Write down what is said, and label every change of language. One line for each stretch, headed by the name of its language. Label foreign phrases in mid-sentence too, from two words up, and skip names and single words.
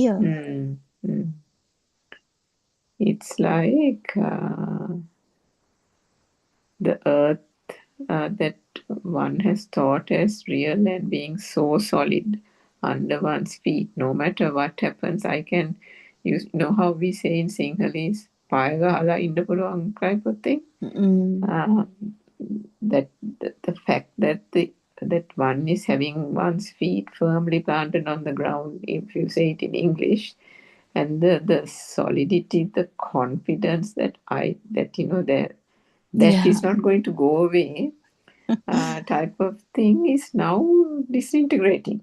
English: It's like the earth that one has thought as real and being so solid under one's feet. No matter what happens, I can, you know how we say in Sinhalese,
Sinhala: "Paya gahala inda puluwan"
English: type of thing. That the fact that that one is having one's feet firmly planted on the ground, if you say it in English, and the solidity, the confidence that that is not going to go away, type of thing is now disintegrating.